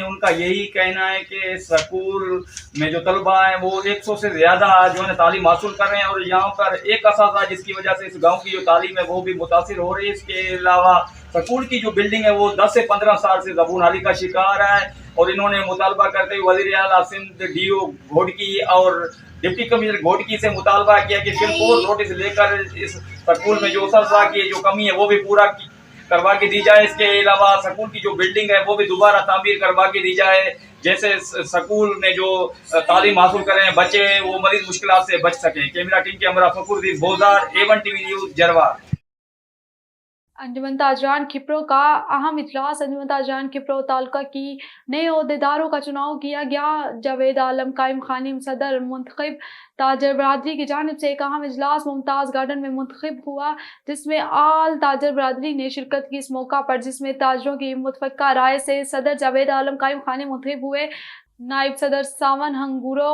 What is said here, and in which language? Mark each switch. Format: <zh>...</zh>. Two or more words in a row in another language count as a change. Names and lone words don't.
<ur>ان کا یہی کہنا ہے کہ اسکول میں جو طلبہ ہیں وہ 100 سے زیادہ جو ہے تعلیم حاصل کر رہے ہیں اور یہاں پر ایک اساتذہ جس کی وجہ سے اس گاؤں کی جو تعلیم ہے وہ بھی متاثر ہو رہی ہے. اس کے علاوہ اسکول کی جو بلڈنگ ہے وہ 10 سے 15 سال سے زبوں حالی کا شکار ہے اور انہوں نے مطالبہ کرتے ہوئے وزیر اعلیٰ سندھ DO گھوٹکی اور</ur> <en>deputy commissioner</en> <ur>گھوٹکی سے مطالبہ کیا کہ فی الحال نوٹس لے کر اس اسکول میں جو اساتذہ کی جو کمی ہے وہ بھی پورا کروا کے دی جائے. اس کے علاوہ اسکول کی جو بلڈنگ ہے وہ بھی دوبارہ تعمیر کروا کے دی جائے، جیسے اسکول میں جو تعلیم حاصل کریں بچے وہ مریض مشکلات سے بچ سکیں.</ur> <en>camera team</en> <ur>کے ہمراہ فخرالدین بوجار, A1 TV न्यूज़, जरवार। انجمن تاجران کھپرو کا اہم اجلاس. انجمن تاجران کھپرو تعلقہ کی نئے عہدیداروں کا چناؤ کیا گیا. جاوید عالم قائم خانی صدر منتخب۔ تاجر برادری کی جانب سے ایک اہم اجلاس ممتاز گارڈن میں منتخب ہوا جس میں آل تاجر برادری نے شرکت کی اس موقع پر، جس میں تاجروں کی متفقہ رائے سے صدر جاوید عالم قائم خانی منتخب ہوئے، نائب صدر ساون ہنگورو.</ur>